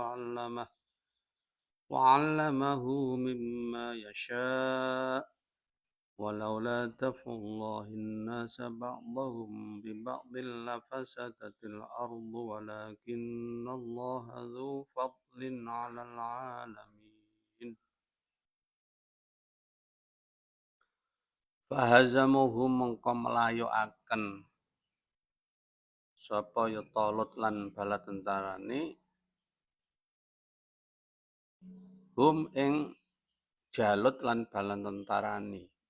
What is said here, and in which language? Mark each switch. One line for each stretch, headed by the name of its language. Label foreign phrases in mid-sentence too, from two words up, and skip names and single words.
Arabic: وعلمه مما يشاء ولولا دفع الله الناس بعضهم ببعض لفسدت الأرض ولكن الله ذو فضل على العالمين.
Javanese: Fahazamuhum mengko melayokaken sapa ya Talut lan bala tentarane hum ing Jalut lan bala tentarane.